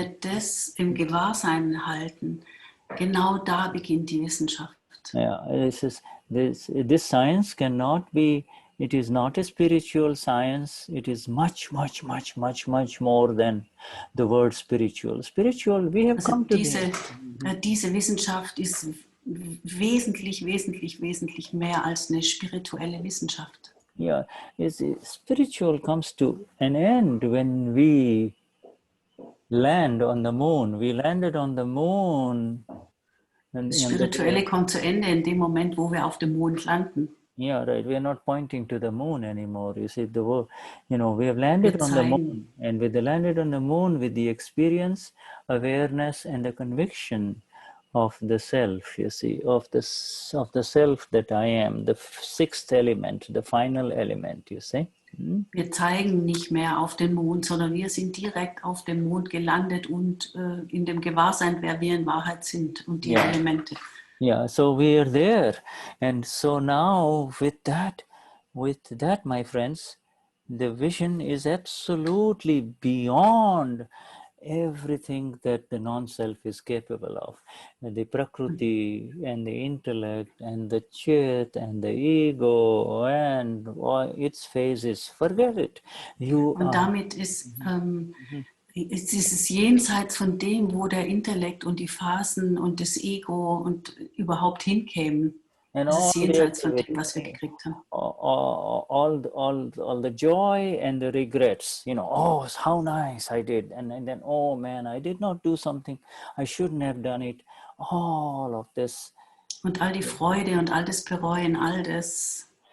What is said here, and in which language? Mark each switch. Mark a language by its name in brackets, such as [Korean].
[German] wir das im Gewahrsein halten, genau da beginnt die Wissenschaft. [English] Yeah, this science cannot be, it is not a spiritual science, it is much more than the word spiritual. Spiritual, we have [German] Also [English] come to [German] diese Wissenschaft ist wesentlich mehr als eine spirituelle Wissenschaft. [English] Yeah, spiritual comes to an end when we land on the moon. We landed on the moon. [German] Das Spirituelle kommt zu Ende in dem Moment, wo wir auf dem Mond landen. [English] Yeah, right. We are not pointing to the moon anymore. You see, we have landed on the moon, and with the landed on the moon, with the experience, awareness, and the conviction of the self, you see, of the self that I am, the sixth element, the final element, you see. [German] Wir zeigen nicht mehr auf den Mond, sondern wir sind direkt auf dem Mond gelandet und in dem Gewahrsein, wer wir in Wahrheit sind und die Elemente. [English] Yeah, so we are there. And so now with that, my friends, the vision is absolutely beyond everything that the non-self is capable of. The prakriti and the intellect and the chit and the ego and its phases, forget it. [German] Und damit ist dieses Jenseits von dem, wo der Intellekt und die Phasen und das Ego und überhaupt hinkämen. Das ist jenseits von dem, was wir gekriegt haben. [English] All the joy and the regrets, oh, how nice I did, and then, oh man, I did not do something, I shouldn't have done it, all of this. [German] Und all die Freude und all das Bereuen, all das.